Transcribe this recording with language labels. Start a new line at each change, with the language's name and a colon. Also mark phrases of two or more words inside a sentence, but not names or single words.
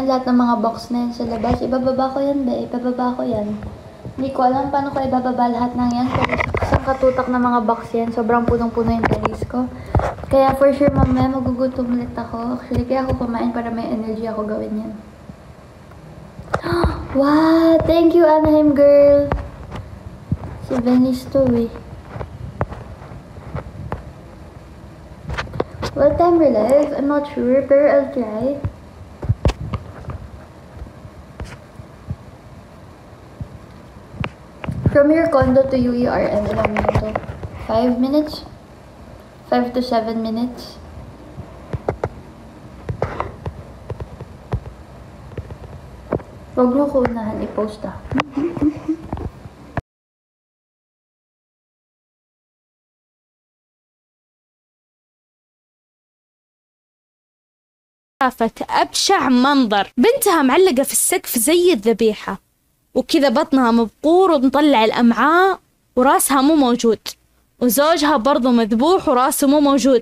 Filipino: Lahat ng mga box na yan sa labas. Ibababa ko yan, be. Ibababa ko yan. Hindi ko alam paano ko ibababa lahat ng yan. Pero isang katutak na mga box yan. Sobrang punong-puno yung talis ko. Kaya
English: for sure
Filipino: mamaya magugutom ulit ako. Actually, kaya ako kumain para may energy ako gawin yan.
English: Wow! Thank you, Anaheim girl!
Filipino: Si Venice to eh.
English: What time we're live? I'm not sure, pero I'll try. From your condo to UERM,
Filipino: ilang minuto?
English: 5 minutes? 5 to 7 minutes?
Filipino: Huwag mo ko unahan i-post ah.
Arabic: شافت أبشع منظر، بنتها معلقة في السقف زي الذبيحة، وكذا بطنها مبقور ومطلع الأمعاء وراسها مو موجود، وزوجها برضو مذبوح وراسه مو موجود.